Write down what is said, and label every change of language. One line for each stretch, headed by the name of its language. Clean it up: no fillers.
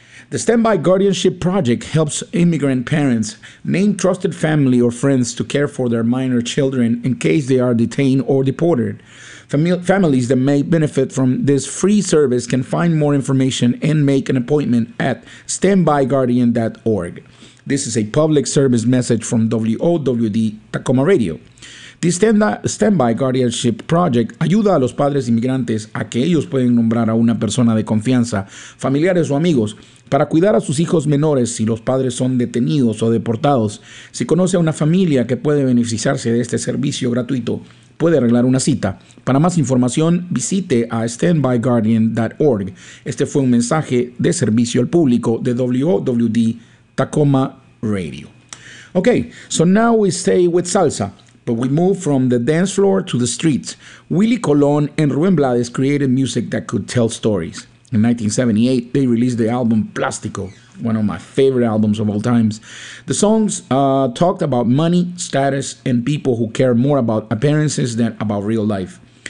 English: The Standby Guardianship Project helps immigrant parents name trusted family or friends to care for their minor children in case they are detained or deported. Families that may benefit from this free service can find more information and make an appointment at standbyguardian.org. This is a public service message from WOWD Tacoma Radio.
Spanish: The Standby Guardianship Project ayuda a los padres inmigrantes a que ellos pueden nombrar a una persona de confianza, familiares o amigos, para cuidar a sus hijos menores si los padres son detenidos o deportados. Si conoce a una familia que puede beneficiarse de este servicio gratuito, puede arreglar una cita. Para más información, visite a standbyguardian.org. Este fue un mensaje de servicio al público de WOWD Tacoma Radio.
English: Okay, so now we stay with salsa, but we move from the dance floor to the streets. Willie Colon and Rubén Blades created music that could tell stories. In 1978, they released the album Plástico, one of my favorite albums of all times. The songs talked about money, status, and people who care more about appearances than about real life.